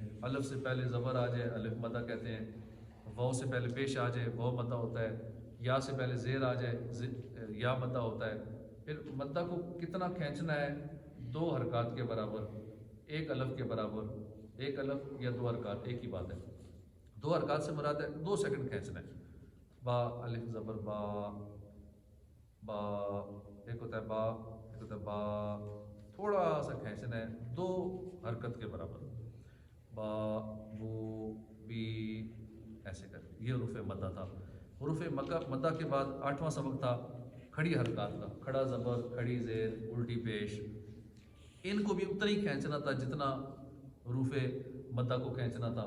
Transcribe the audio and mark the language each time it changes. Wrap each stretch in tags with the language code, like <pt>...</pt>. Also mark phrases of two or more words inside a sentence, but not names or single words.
<ur>الف سے پہلے زبر آ جائے الف مدہ کہتے ہیں، واو سے پہلے پیش آ جائے واو مدہ ہوتا ہے، یا سے پہلے زیر آ جائے یا مدہ ہوتا ہے۔ پھر مدہ کو کتنا کھینچنا ہے، 2 حرکات کے برابر، 1 الف کے برابر، 1 الف یا 2 حرکات ایک ہی بات ہے۔ 2 حرکات سے مراد ہے 2 سیکنڈ کھینچنا ہے، با الف زبر با، با ایک ہوتا ہے با، ایک ہوتا ہے با، تھوڑا سا کھینچنا ہے 2 حرکت کے برابر، با بو بی، ایسے کر کے یہ حروف مدہ تھا۔ حروف مدہ کے بعد 8واں سبق تھا کھڑی حرکات کا، کھڑا زبر، کھڑی زیر، الٹی پیش، ان کو بھی اتنا ہی کھینچنا تھا جتنا حروف مدہ کو کھینچنا تھا۔</ur>